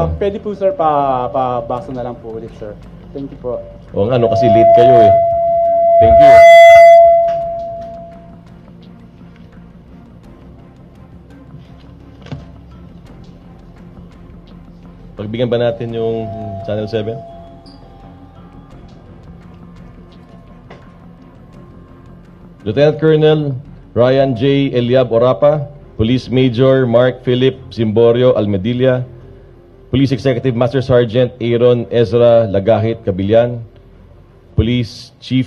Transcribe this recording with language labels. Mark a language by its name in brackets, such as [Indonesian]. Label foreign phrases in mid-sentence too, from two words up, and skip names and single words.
[Filipino] Pwede po sir, pabasa na lang po ulit sir. [English] Thank you po. [Filipino] O nga, kasi late kayo eh. [English] Thank you. [Filipino] Pagbigyan ba natin yung Channel 7? Lieutenant Colonel Ryan J. Eliab Orapa, Police Major Mark Philip Simborio Almedilla, Police Executive Master Sergeant Aaron Ezra Lagahit Cabillan, Police Chief